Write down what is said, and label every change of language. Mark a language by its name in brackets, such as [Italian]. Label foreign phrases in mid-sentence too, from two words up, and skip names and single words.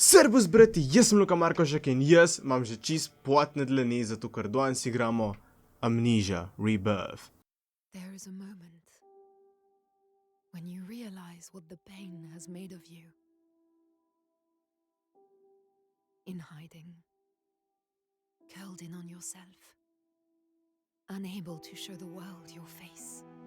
[Slovenian] Servus, brati, jaz sem Luka Markošek in jaz imam že čist potne dlani, zato ker danes igramo Amnesia Rebirth. [English] There is a moment when you realize what the pain has made of you. In hiding, curled in on yourself, unable to show the world your face.